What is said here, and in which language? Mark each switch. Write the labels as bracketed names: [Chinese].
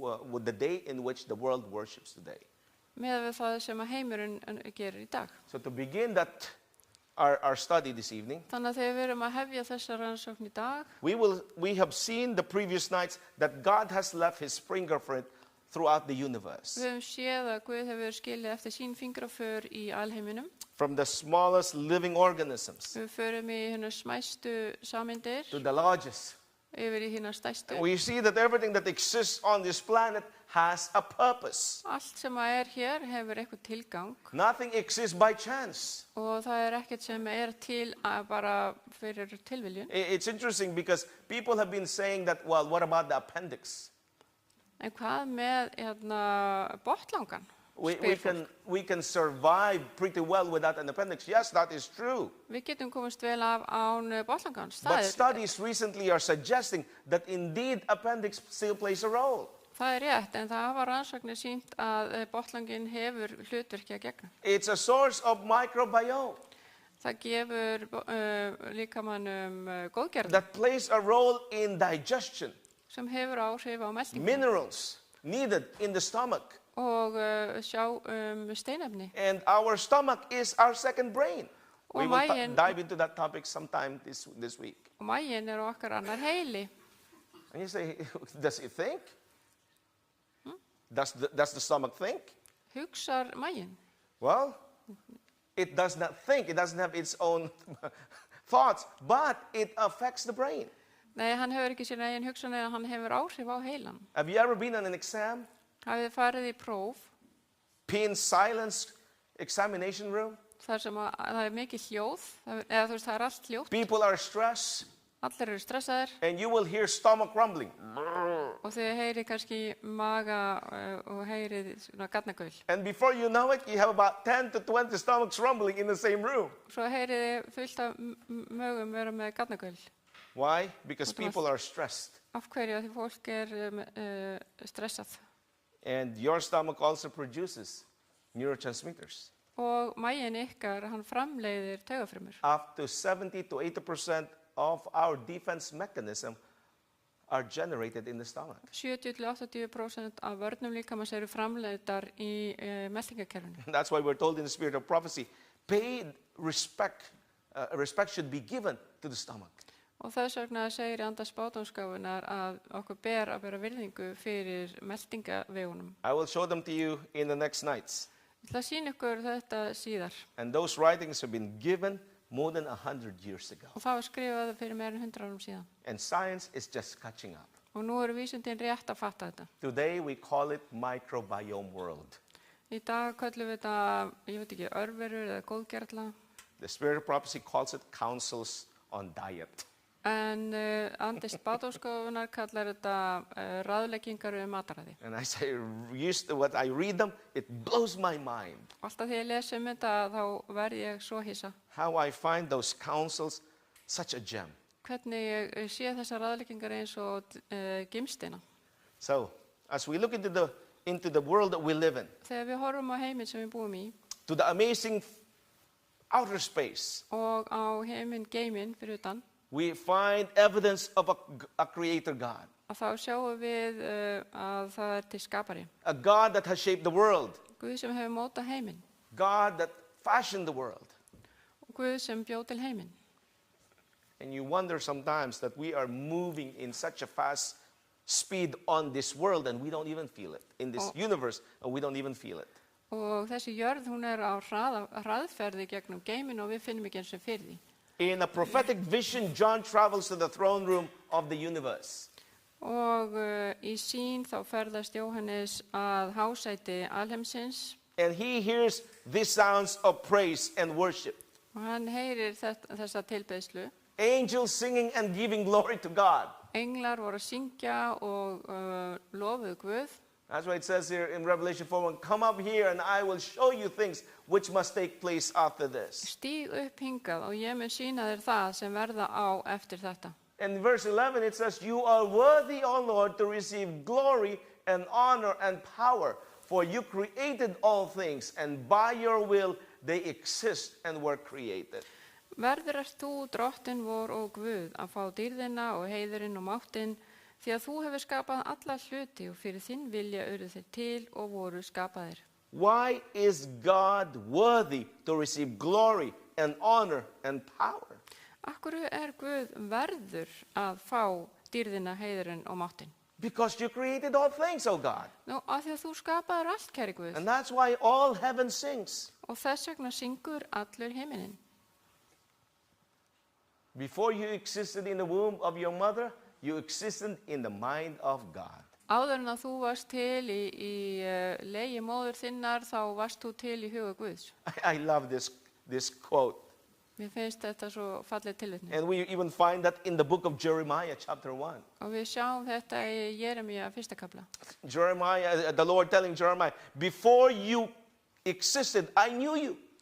[English] with the day in which the world worships today. [Icelandic] með við það sem að heimurinn gerir í dag. [English] So to begin that our study this evening, [Icelandic] Þannig að þegar við erum að hefja þessa rannsókn í dag, [English] we have seen the previous nights that God has left his fingerprint throughout the universe. [Icelandic] við höfum séð að Guð hefur skilið eftir sín fingraför í alheiminum. [English] From the smallest living organisms [Icelandic] Við förum í hérna smæstu sameindir [English] to the largest. [Icelandic] yfir í hérna stærstu. [English] We see that everything that exists on this planet has a purpose. [Icelandic] Allt sem að hér hefur eitthvað tilgang [English] Nothing exists by chance. [Icelandic] og það ekkert sem til bara fyrir tilviljun. [English] It's interesting because people have been saying that, well, what about the appendix? [Icelandic] En hvað með hérna botlangan? [English] We [Icelandic] spyr fólk. [English] can survive pretty well without an appendix. Yes, that is true. [Icelandic] Við getum komist vel af án botlangans. [English] But studies recently are suggesting that indeed appendix still plays a role. [Icelandic] Það rétt, en það hafa rannsóknir sýnt að botlangin hefur hlutverki að gegna. [English] It's a source of microbiome [Icelandic] Það gefur líkamannum góðgerð [English] that plays a role in digestion, [Icelandic] sem hefur áhrif á meltingu [English] minerals needed in the stomach. [Icelandic] og sjá steinefni. [English] And our stomach is our second brain. [Icelandic] Og [English] We will [Icelandic] maginn- [English] dive into that topic sometime this week. [Icelandic] Og maginn okkar annar heili. [English] And you say, does it think? Does the stomach think? [Icelandic] Hugsar maginn? [English] Well, it does not think. It doesn't have its own thoughts, but it affects the brain. [Icelandic] Nei, hann hefur ekki sína eigin hugsanir en hann hefur áhrif á heilan. [English] Have you ever been on an exam? [Icelandic] Hafið þið farið í próf [English] Pin silence examination room? [Icelandic] þar sem það er mikið hljóð, eða þú veist það er allt hljóð, [English] People are stressed, [Icelandic] allir eru stressaðir [English] and you will hear stomach rumbling. [Icelandic] og þið heyrið kannski maga og heyrið svona gatnagaul. [English] And before you know it, you have about 10 to 20 stomachs rumbling in the same room. [Icelandic] Svo heyrið þið fullt af mögum vera með gatnagaul. [English] Why? Because people are stressed. [Icelandic] Af hverju? Af því fólk er stressað. [English] And your stomach also produces neurotransmitters. [Icelandic] Og maginn ykkar, hann framleiðir taugafrumur. [English] Up to 70 to 80% of our defense mechanism are generated in the stomach. [Icelandic] 70-80% af vörnum líkamans eru framleiddar í meltingakerfinu. [English] And that's why we're told in the spirit of prophecy, respect should be given to the stomach. [Icelandic] Og þess vegna segir í anda spádómsgáfunnar að okkur ber að bera virðingu fyrir meltingavegunum. [English] I will show them to you in the next nights. [Icelandic] Ég ætla að sýna ykkur þetta síðar. [English] And those writings have been given more than 100 years ago. [Icelandic] Og það var skrifað fyrir meira en 100 árum síðan. [English] And science is just catching up. [Icelandic] Og nú eru vísindin rétt að fatta þetta. [English] Today we call it microbiome world. [Icelandic] Í dag köllum við þetta, ég veit ekki, örverur eða góðgerla. [English] The spirit of prophecy calls it counsels on diet. [Icelandic] En andi spádómsgáfunnar kallar þetta ráðleggingar mataræði. [English] And as what I read them, it blows my mind. [Icelandic] Alltaf þegar ég lesi þetta þá verð ég svo hissa. [English] How I find those counsels such a gem. [Icelandic] Hvernig ég sé þessar ráðleggingar eins og gimsteina. [English] So, as we look into the world that we live in, [Icelandic] Þegar við horfum á heiminn sem við búum í [English] to the amazing outer space, [Icelandic] og á heiminn geiminn fyrir utan, [English] we find evidence of a creator God. [Icelandic] að þá sjáum við að það til skapari. [English] A God that has shaped the world. [Icelandic] Guð sem hefur mótað heiminn. [English] God that fashioned the world. [Icelandic] Og Guð sem bjó til heiminn. [English] And you wonder sometimes that we are moving in such a fast speed on this world and we don't even feel it. In this universe, and we don't even feel it. [Icelandic] Og þessi jörð, hún á hraðferði gegnum geiminn og við finnum ekki eins og fyrir því. [English] In a prophetic vision, John travels to the throne room of the universe. [Icelandic] Og í sýn þá ferðast Jóhannes að hásæti alheimsins. [English] And he hears these sounds of praise and worship. [Icelandic] Og hann heyrir þessa tilbeiðslu. [English] Angels singing and giving glory to God. [Icelandic] Englar voru að syngja og lofuðu Guð. [English] That's why it says here in Revelation 4:1, come up here and I will show you things which must take place after this. [Icelandic] Stíg upp hingað og ég mun sýna þér það sem verða á eftir þetta. [English] And in verse 11 it says, you are worthy, O Lord, to receive glory and honor and power, for you created all things, and by your will they exist and were created. [Icelandic] Verður ert þú, drottinn vor og Guð, að fá dýrðina og heiðurinn og máttinn, því að þú hefur skapað alla hluti og fyrir þinn vilja urðu þeir til og voru skapaðir. [English] Why is God worthy to receive glory and honor and power? [Icelandic] Akkur Guð verður að fá dýrðina, heiðurinn og máttinn? [English] Because you created all things, O God. [Icelandic] Nú, af því að þú skapaðir allt, kæri Guð. [English] And that's why all heaven sings. [Icelandic] Og þess vegna syngur allur himinninn. [English] Before you existed in the womb of your mother, you existed in the mind of God. [Icelandic] Áður en að þú varst til í legi móður þinnar, þá varst þú til í huga Guðs. [English] I love this quote. [Icelandic] Mér finnst þetta svo falleg tilvitnun. [English] And we even find that in the book of Jeremiah, chapter 1. [Icelandic] Og við sjáum þetta í Jeremíu 1. kapla. [English] Jeremiah, the Lord telling Jeremiah, before you existed, I knew you.